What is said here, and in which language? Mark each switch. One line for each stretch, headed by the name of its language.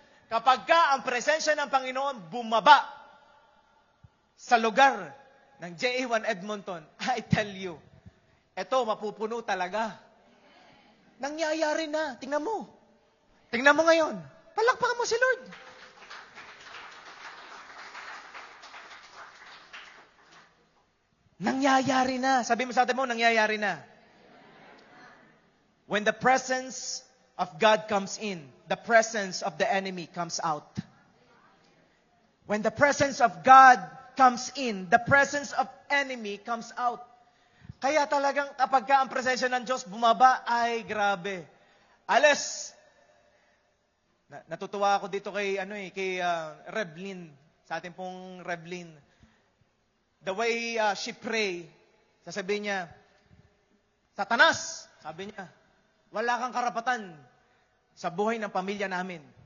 Filipino: Kapag ka ang presensya ng Panginoon bumaba sa lugar ng JA1 Edmonton,
English: I tell you,
Filipino: eto, mapupuno talaga. Nangyayari na. Tingnan mo. Tingnan mo ngayon. Palakpakan mo si Lord. Nangyayari na. Sabi mo sa atin mo, nangyayari na.
English: When the presence of God comes in, the presence of the enemy comes out. When the presence of God comes in, the presence of enemy comes out.
Filipino: Kaya talagang kapag ka ang presensya ng Diyos bumaba, ay grabe. Alas, natutuwa ako dito kay Revlin, sa ating pong Revlin.
English: The way she pray,
Filipino: sasabihin niya, Satanas, sabi niya, wala kang karapatan sa buhay ng pamilya namin.